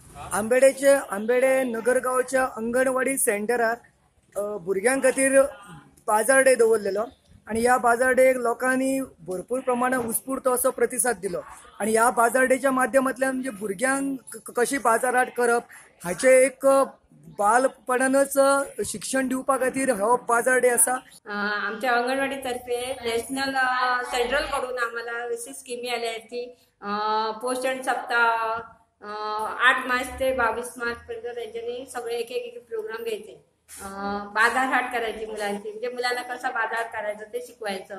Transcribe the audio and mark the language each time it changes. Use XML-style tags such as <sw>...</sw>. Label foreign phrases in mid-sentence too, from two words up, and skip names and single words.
<kok>आंबेडे नगरगावच्या अंगणवाडी सेंटरात भुरग्यां खातीर बाजार डे दवरलेलो आणि या बाजार डे लोकांनी भरपूर प्रमाणात उत्स्फूर्त असो प्रतिसाद दिलो आणि या बाजार डेच्या माध्यमांतल्यान म्हणजे भुरग्यांक कशी बाजारहाट करप हाचे एक बालपणानच शिक्षण दिवपा खातीर हो बाजार डे असा।</kok> <mr>आमच्या अंगणवाडी तर्फे</mr> <en>national central</en> <mr>कडून आम्हाला अशी स्कीमी आल्या आहेत की पोषण सप्ताह 8 मार्च ते 22 मार्च पर्यंत त्यांच्यानी सगळे एक प्रोग्राम घ्यायचे, बाजारहाट करायची मुलांची, म्हणजे मुलांना कसा बाजार करायचं ते शिकवायचं।</mr>